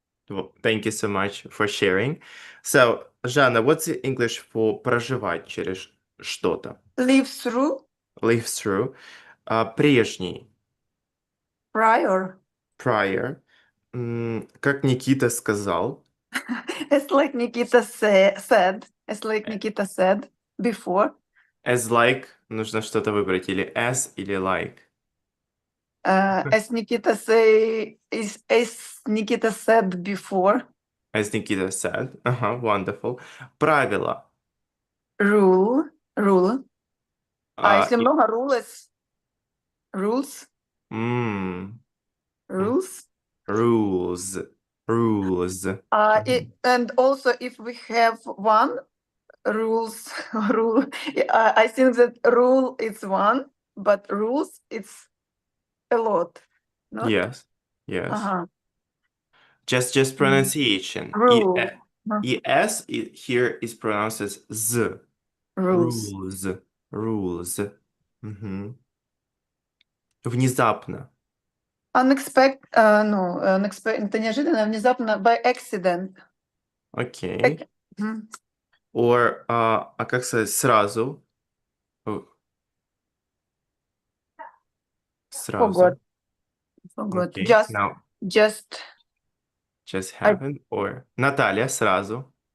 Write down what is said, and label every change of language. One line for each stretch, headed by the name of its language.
English: Well, thank you so much for sharing. So, Жанна, what's the English for
Russian: проживать через что-то?
English: Live through Live through. Прежний. prior.
Russian: Prior. Как Никита сказал,
English: It's like Nikita said. It's like Nikita said before.
Russian: as like, нужно что-то выбрать,
English: или as, или like. As Nikita as Nikita said before. As Nikita said. Wonderful. Правила.
Russian: Rule. А если И- много rules, rules, м, м,
English: rules. Rules. Rules. And also if we have one rules, rule, I think that rule is one, but rules it's a lot. Not? Yes. Yes. Uh-huh. Just pronunciation. Rule. Es here is pronounced as z. Rules. Rules. Rules.
Russian: Мгм. Внезапно.
English: Unexpected, no, unexpected,
Russian: это неожиданно, внезапно,
English: by accident.
Russian: Окей. Мгм. Or, как сказать, сразу? Сразу.
English: Forgot. Окей. Now, Just just I- happened.
Russian: Or, Наталья, сразу.